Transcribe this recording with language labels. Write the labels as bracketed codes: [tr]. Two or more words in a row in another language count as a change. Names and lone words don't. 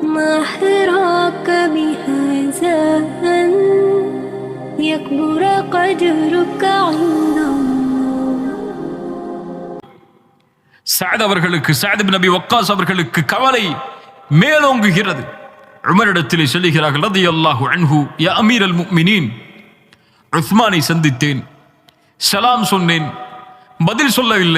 [ar] ما حراك بهذا أن يكبر قدرك عند الله. [ta] சஅத் அவர்களுக்கு, சஅத் இப்னு அபி வக்காஸ் அவர்களுக்கு கவலை மேலோங்குகிறது. உமரிடத்திலே சொல்லுகிறார்கள், [ar] رضي الله عنه, يا أمير المؤمنين, [ta] உஸ்மானை சந்தித்தேன், சலாம் சொன்னேன், பதில் சொல்லவில்லை.